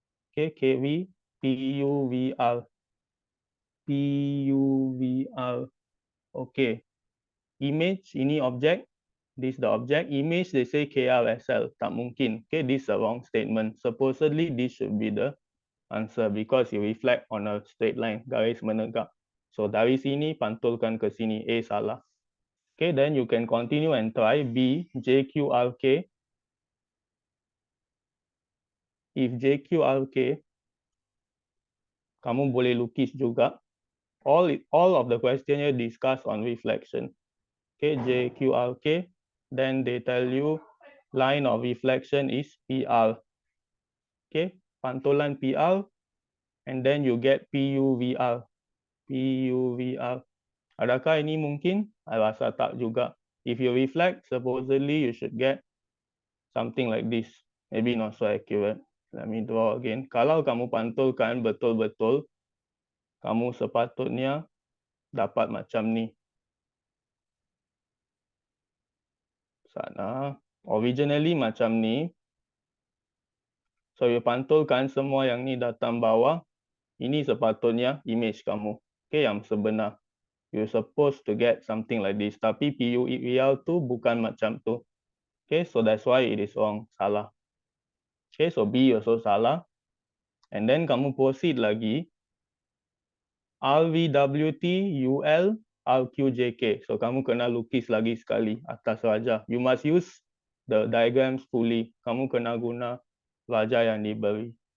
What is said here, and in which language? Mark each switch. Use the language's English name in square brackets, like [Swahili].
[English] Okay, KV, PUVR, PUVR. Okay, image, [Malay] ini object, [English] this is the object. Image, they say KRSL, [Malay] tak mungkin. [English] Okay, this is a wrong statement. Supposedly, this should be the answer because you reflect on a straight line, [Malay] garis menegak. So dari sini pantulkan ke sini, A salah. [English] Okay, then you can continue and try B, JQRK. [Malay] If JQRK, kamu boleh lukis juga. [English] All of the question here discuss on reflection. Okay, JQRK, then they tell you line of reflection is PR. Okay, pantulan PR, and then you get PUVR. [Malay] PUVR. Adakah ini mungkin? I rasa tak juga. [English] If you reflect, supposedly you should get something like this. Maybe not so accurate. Let me draw again. [Malay] Kalau kamu pantulkan betul-betul, kamu sepatutnya dapat macam ni. Sana. Originally macam ni. So, you pantulkan semua yang ni datang bawah. Ini sepatutnya image kamu. Okay, yang sebenar. [English] You're supposed to get something like this. [Malay] Tapi PUEL tu bukan macam tu. [English] Okay, so that's why it is wrong. Salah. Okay, so B also salah. And then kamu proceed lagi. RVWT, UL, RQJK. [Malay] So, kamu kena lukis lagi sekali atas wajah. [English] You must use the diagrams fully. [Malay] Kamu kena guna wajah yang diberi.